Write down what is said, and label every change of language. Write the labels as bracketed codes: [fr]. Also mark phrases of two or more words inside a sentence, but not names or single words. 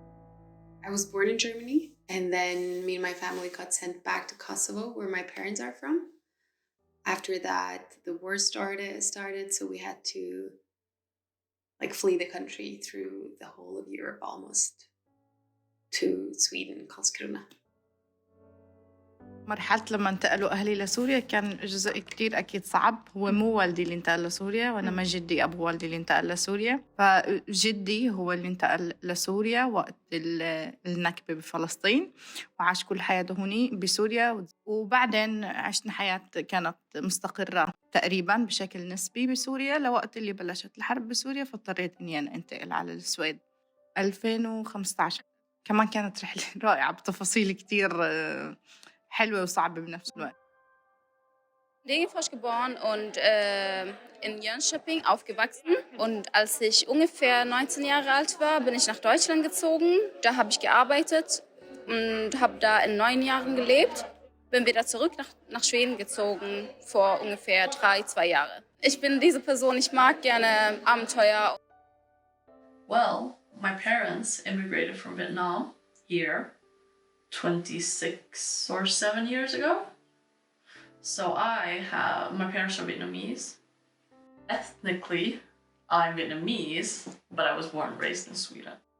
[en] I was born in Germany, and then me and my family got sent back to Kosovo, where my parents are from. After that, the war started, so we had to, like, flee the country through the whole of Europe almost to Sweden, Karlskrona. [ar] مرحلة لما انتقلوا أهلي لسوريا كان جزء كتير أكيد صعب. هو مو والدي اللي انتقل لسوريا، وأنا جدي أبو والدي اللي انتقل لسوريا. فجدي هو اللي انتقل لسوريا وقت النكبة بفلسطين، وعاش كل حياته هوني بسوريا. وبعدين عشنا حياة كانت مستقرة تقريبا بشكل نسبي بسوريا لوقت اللي بلشت الحرب بسوريا، فاضطريت إني أنا أنتقل على السويد 2015. كمان كانت رحلة رائعة بتفاصيل كتير حلوة وصعبة بنفس الوقت. [de] Degerfors geboren und in Jönköping aufgewachsen. Und als ich ungefähr 19 Jahre alt war, bin ich nach Deutschland gezogen. Da habe ich gearbeitet und habe da in 9 Jahren gelebt. Bin wieder zurück nach Schweden gezogen vor ungefähr 2 Jahre. Ich bin diese Person, ich mag gerne Abenteuer. [en] Well, my parents immigrated from Vietnam here 26 or 7 years ago. So my parents are Vietnamese. Ethnically, I'm Vietnamese, but I was born and raised in Sweden.